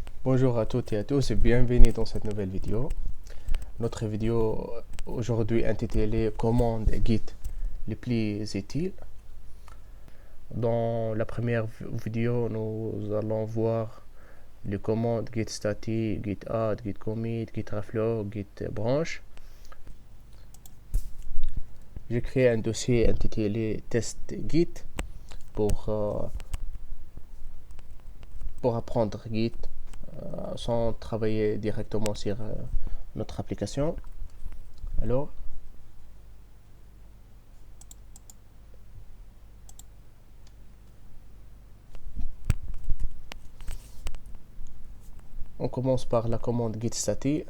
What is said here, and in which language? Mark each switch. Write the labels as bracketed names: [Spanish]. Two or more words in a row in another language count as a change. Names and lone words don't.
[French] Bonjour à toutes et à tous et bienvenue dans cette nouvelle vidéo. Notre vidéo aujourd'hui intitulée Commandes Git les plus utiles. Dans la première vidéo, nous allons voir les commandes git static, git add, git commit, git reflow, git branch. J'ai créé un dossier intitulé test git pour apprendre Git sans travailler directement sur notre application. Alors, on commence par la commande git static.